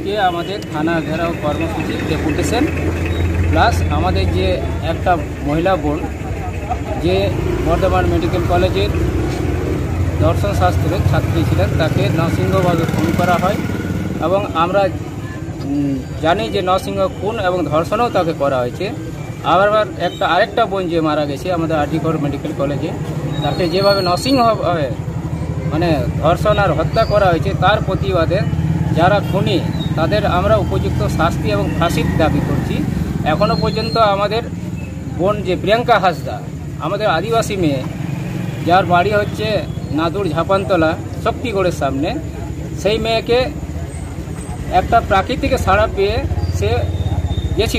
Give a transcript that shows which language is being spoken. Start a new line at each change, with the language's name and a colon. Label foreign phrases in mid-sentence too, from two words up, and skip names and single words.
Bangla: থানা ঘেরাও কর্মসূচি ডেপুটেশন প্লাস হামারে যে এক মহিলা বোর্ড যে বর্ধমান মেডিকেল কলেজের দর্শন শাস্ত্রের ছাত্রী ছিলেন তাকে নৃশংসভাবে খুন করা হয় এবং আমরা জানি যে নৃশংস খুন এবং ধর্ষণও তাকে করা হয়েছে। আবার আরেকটা বোন যে মারা গেছে আমাদের আরজিকর মেডিকেল কলেজে তাকে যেভাবে নৃশংসভাবে মানে ধর্ষণ আর হত্যা করা হয়েছে তার প্রতিবাদে যারা খুনি তাদের আমরা উপযুক্ত শাস্তি এবং ফাঁসির দাবি করছি। এখনো পর্যন্ত আমাদের বোন যে প্রিয়াঙ্কা হাসদা আমাদের আদিবাসী মেয়ে যার বাড়ি হচ্ছে নাদুর ঝাপানতলা শক্তিগড়ের সামনে, সেই মেয়েকে একটা প্রাকৃতিক সাড়া পেয়ে সে গেছিল।